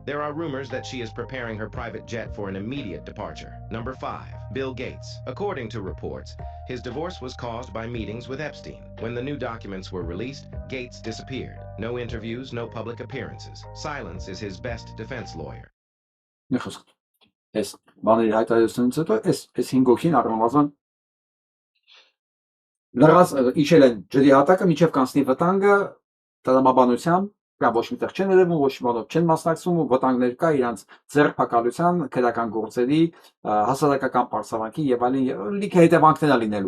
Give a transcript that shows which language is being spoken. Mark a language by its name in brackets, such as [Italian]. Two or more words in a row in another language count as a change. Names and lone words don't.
[English] There are rumors that she is preparing her private jet for an immediate departure. Number 5, Bill Gates. According to reports, his divorce was caused by meetings with Epstein. When the new documents were released, Gates disappeared. No interviews, no public appearances. Silence is his best defense lawyer. [Armenian] Այս բաների հայտարարությունից հետո այս 5 հոգին առնվազն լրաց իջել են ջրի հատակը մինչև կանցնի վտանգը տրամաբանությամբ, կամ ոչ միտեղ չեն երևում, ոչ միտեղ չեն մասնակցում, վտանգներ կա իրանց ձեռքփակալության, քրեական գործերի, հասարակական պարսավանքի եւ այլն լիքը հետևանքներ լինելու։